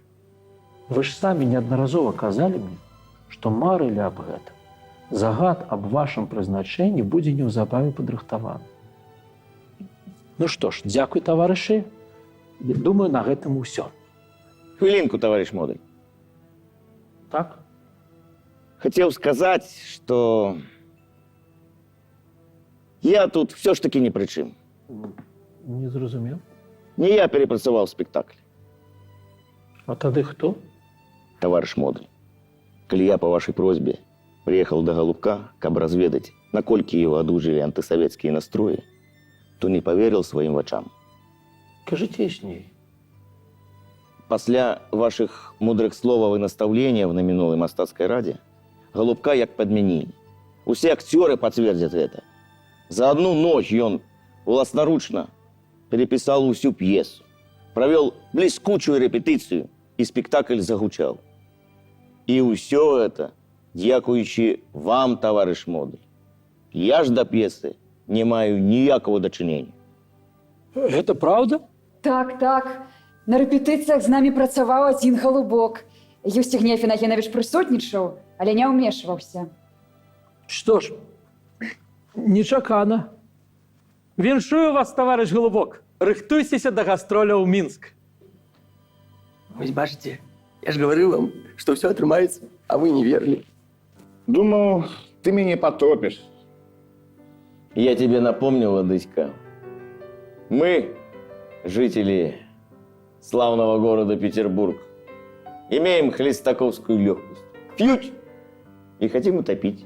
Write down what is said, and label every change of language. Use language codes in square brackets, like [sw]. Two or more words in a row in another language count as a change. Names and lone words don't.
[be] Вы ж самі неаднаразова казалі мне, што марылі аб гэтым. Загад аб вашым прызначэнні будзе неўзабаве падрыхтаваны. Ну што ж, дзякуй, таварышы. Думаю, на гэтым усё. [ru] Хвилинку, товарищ Модуль. [be] Так? [ru] Хотел сказать, что я тут все ж таки ни при чем. [be] Не зразумеў. [ru] Не я перепрацавал спектакль, [be] А тады хто? [ru] товарищ Модуль. Коли я по вашей просьбе приехал до Голубка, каб разведать, накольки его одужали антисоветские настрои, то не поверил своим очам. [be] Кажыце ясней. Пасля ваших мудрых словаў и наставлениев на минулой мастацкой раде Голубка як подменили. [ru] Усе актеры подтвердят это. За одну ночь он власноручно переписал всю пьесу, провел блескучую репетицию, и спектакль загучал. И все это дякуючи вам, товарищ Модуль. [be] Я ж до пьесы не маю ніякого дачынення. Гэта праўда? Так, так. На рэпетыцыях з намі працаваў адзін Галубок. Юсцігней Афінагенавіч прысутнічаў, але не ўмешваўся. Што ж, нечакана. Віншую вас, таварыш Голубок. Рыхтуйцеся да гастроля ў Мінск. Вось бачыце, я ж гаварыў вам, што ўсё атрымаецца, а вы не верылі. [ru] Думал, ты меня потопишь. Я тебе напомнил, Ладыська. Мы, жители славного города Петербург, имеем хлестаковскую легкость. Фьють и хотим утопить.